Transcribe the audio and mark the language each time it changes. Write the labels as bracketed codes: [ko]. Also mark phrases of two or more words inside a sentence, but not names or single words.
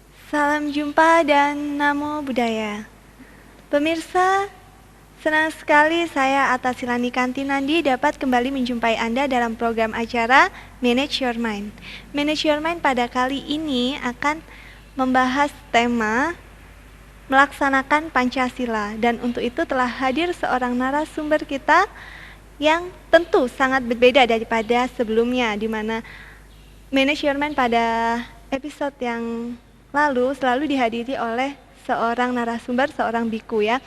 [id] Salam jumpa dan namo buddhaya. Pemirsa, senang sekali saya Atasilani Kantinandi dapat kembali menjumpai Anda dalam program acara Manage Your Mind. Manage Your Mind pada kali ini akan membahas tema melaksanakan Pancasila, dan untuk itu telah hadir seorang narasumber kita yang tentu sangat berbeda daripada sebelumnya, di mana Manage Your Mind pada episode yang lalu selalu dihadiri oleh seorang narasumber, seorang biku ya.